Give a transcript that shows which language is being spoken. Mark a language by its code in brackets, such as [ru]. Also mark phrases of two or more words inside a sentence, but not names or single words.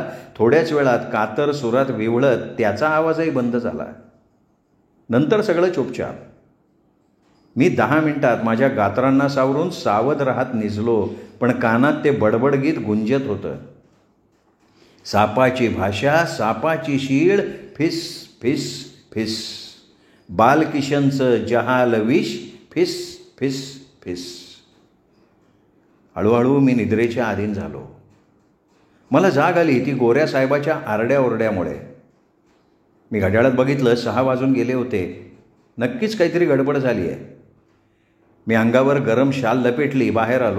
[mr] थोड्याच वेळात कातर सुरात विवळत त्याचा आवाजही बंद झाला. नंतर सगळं चुपचाप. मी 10 मिनिटात माझ्या गात्रांना सावरून सावध राहत निजलो, पण कानात ते बडबड गीत गुंजत होतं. सापाची भाषा, सापाची शीळ, फिस फिस फिस. बालकिशनचं जहाल विष, फिस फिस फिस. हळूहळू मी निद्रेच्या अधीन झालो. मला जाग आली ती गोऱ्या साहेबाच्या आरड्याओरड्यामुळे. मी घड्याळात बघितलं 6 वाजून गेले होते. नक्कीच काहीतरी गडबड झाली आहे. मी अंगावर गरम शाल लपेटली बाहेर आलो.